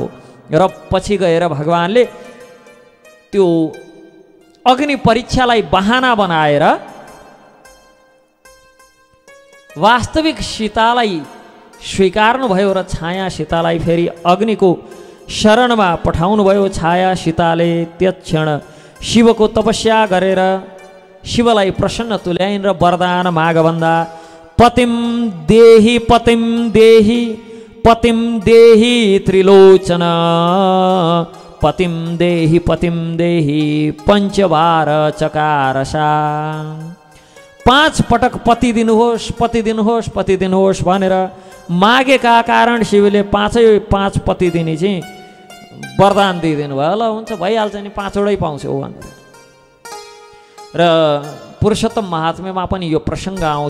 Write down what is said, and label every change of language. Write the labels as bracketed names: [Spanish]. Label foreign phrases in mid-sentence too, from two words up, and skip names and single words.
[Nepali] र पछि गएर भगवानले त्यो अग्नि परीक्षालाई बहाना बनाएर वास्तविक सीतालाई स्वीकार्नुभयो र छाया सीतालाई फेरि अग्निको शरणमा पठाउनुभयो। छाया सीताले त्यक्षण शिवको तपस्या गरेर शिवलाई प्रसन्न तुल्याइन् र वरदान माग भन्दा [Sanskrit] पतिम देहि पतिम देहि त्रिलोचन पतिम देहि पञ्चबार चकारसा। [Nepali] 5 पटक पति दिनुहोस् भनेर मागेका कारण शिवले 5 पति दिने चाहिँ वरदान दिइदिनु भयो। ल हुन्छ भइहाल्छ नि 5वटै पाउँछौ भनेर। र पुरुषोत्तम महात्म्यमा पनि यो प्रसङ्ग आउँछ।